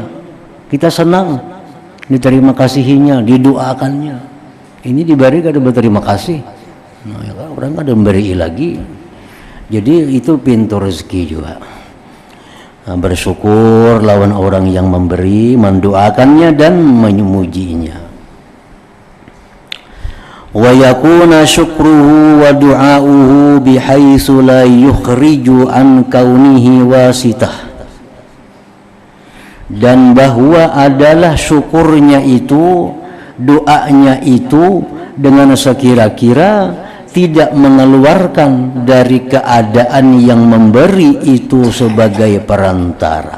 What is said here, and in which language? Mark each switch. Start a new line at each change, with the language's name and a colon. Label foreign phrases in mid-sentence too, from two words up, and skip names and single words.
Banjar: Kita senang diterima kasihinya, didoakannya. Ini diberi kada berterima kasih. Nah, ya kan, orang kada memberi lagi. Jadi itu pintu rezeki juga. Nah, bersyukur lawan orang yang memberi, mendoakannya dan memujinya.
Arabic: ويكون شكره ودعاؤه بحيث لا يخرج عن كونه واسطة,
Indonesian: dan bahwa adalah syukurnya itu, doanya itu dengan sekira-kira tidak mengeluarkan dari keadaan yang memberi itu sebagai perantara.